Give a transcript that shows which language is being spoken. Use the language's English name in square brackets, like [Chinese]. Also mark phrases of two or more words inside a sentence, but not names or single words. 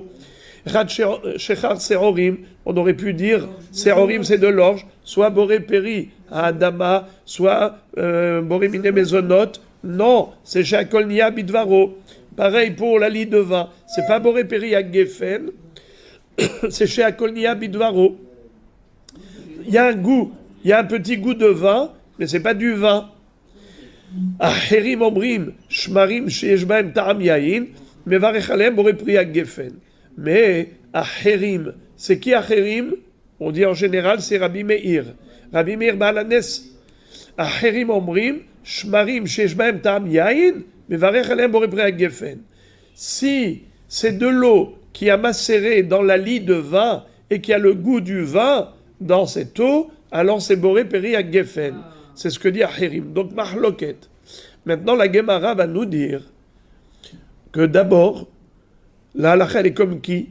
[Hebrew] שכר שעורים, [French] on aurait pu dire Serorim c'est de l'orge, soit [Hebrew] בורא פרי האדמה, [French] soit [Hebrew] בורא מיני מזונות. [French] Non, c'est [Hebrew] שהכל נהיה בדברו. [French] Pareil pour la lie de vin, c'est pas [Hebrew] בורא פרי הגפן, [French] c'est [Hebrew] שהכל נהיה בדברו. [French] Il y a un goût, il y a un petit goût de vin, mais c'est pas du vin. [Hebrew] אחרים אומרים שמרים שיש בהם טעם יין מברך עליהם בורא פרי הגפן. [French] Mais Acherim, c'est qui Acherim? On dit en général c'est Rabbi Meir. Rabbi Meir Balanes. [Hebrew] אחרים אומרים שמרים שיש בהם טעם יין מברך עליהם בורא פרי הגפן. [French] Si c'est de l'eau qui a macéré dans la lie de vin et qui a le goût du vin dans cette eau, alors c'est [Hebrew] בורא פרי הגפן. [French] C'est ce que dit Acherim. Donc Mahloket. Maintenant la Gemara va nous dire que d'abord, la halakha elle est comme qui?